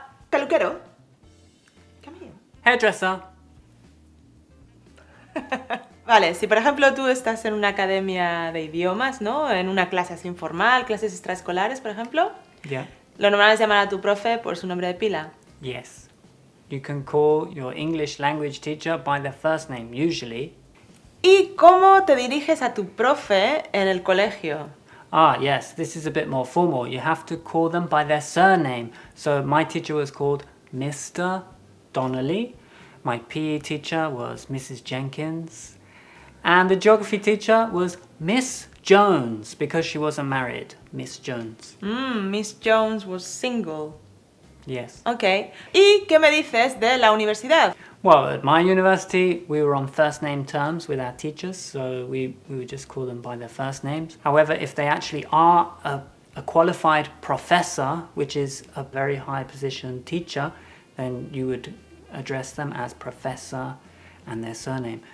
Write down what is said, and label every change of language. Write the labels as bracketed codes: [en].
[en] peluquero. Come here. hairdresser. [es] Vale, si por ejemplo tú estás en una academia de idiomas, ¿no? En una clase así informal, clases extraescolares, por ejemplo. [en] Yeah. [es] Lo normal es llamar a tu profe por su nombre de pila. [en] Yes. You can call your English language teacher by their first name, usually. [es] ¿Y cómo te diriges a tu profe en el colegio? [en] Ah, yes, this is a bit more formal. You have to call them by their surname. So my teacher was called Mr. Donnelly. My PE teacher was Mrs. Jenkins. And the geography teacher was Miss Jones, because she wasn't married. Miss Jones. Miss Jones was single. Yes. Ok. [es] ¿Y qué me dices de la universidad? [en] Well, at my university, we were on first name terms with our teachers, so we would just call them by their first names. However, if they actually are a qualified professor, which is a very high position teacher, then you would address them as professor and their surname.